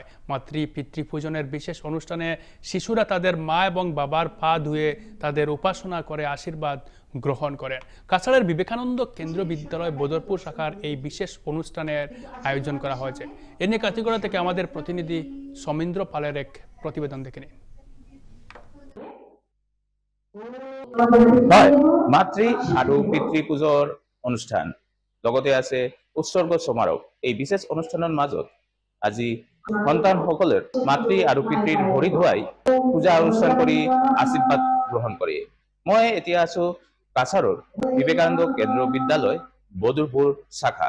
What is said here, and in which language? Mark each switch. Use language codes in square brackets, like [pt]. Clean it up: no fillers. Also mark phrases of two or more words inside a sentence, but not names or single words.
[bn] মাতৃ পিতৃপূজনের বিশেষ অনুষ্ঠানে শিশুরা তাদের মা এবং বাবার পা ধুয়ে তাদের উপাসনা করে আশীর্বাদ গ্রহণ করেন। কাছাড়ের বিবেকানন্দ কেন্দ্র বিদ্যালয় বদরপুর শাখার এই বিশেষ অনুষ্ঠানের আয়োজন করা হয়েছে। এ নিয়ে কাটিগড়া থেকে আমাদের প্রতিনিধি সমীন্দ্র পালের এক প্রতিবেদন দেখে নিন। [as] হয় মাতৃ আৰু পিতৃ পূজৰ অনুষ্ঠান লগতে আছে উৎসৰ্গ সমাৰোহ। এই বিশেষ অনুষ্ঠানৰ মাজত আজি সন্তানসকলৰ মাতৃ আৰু পিতৃৰ ভৰি ধুৱাই পূজা অনুষ্ঠান কৰি আশীৰ্বাদ গ্ৰহণ কৰে। মই এতিয়া আছো কাছাৰৰ বিবেকানন্দ কেন্দ্ৰ বিদ্যালয় বদৰপুৰ শাখাত।